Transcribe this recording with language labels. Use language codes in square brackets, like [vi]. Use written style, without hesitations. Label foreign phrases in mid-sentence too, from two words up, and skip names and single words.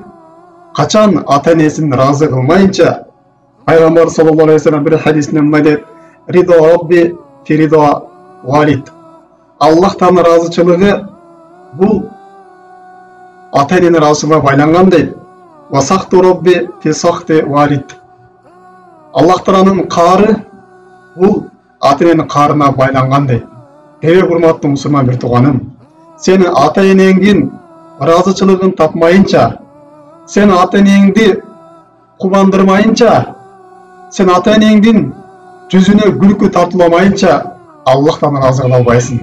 [ky] Качан ата энесин ыраазы кылмайынча, Пайгамбар [ar] صلى الله عليه وسلم [ky] бир хадисинде мындай дейт: [ar] "رضا ربي في رضا الوالد". [ky] Аллах Тааланын ыраазычылыгы бул ата эненин ыраазычылыгына байланган дейт. [ar] "وسخط ربي في سخط الوالد". [ky] Аллах Тааланын каары бул ата эненин каарына байланган дейт. Демек, урматтуу мусулман бир тууганым, сен ата энеңдин ыраазычылыгын тапмайынча, сен ата энеңди кубандырмайынча, сен ата энеңдин жүзүнө күлкү тартууламайынча Аллах Тааланы ыраазы кыла албайсың.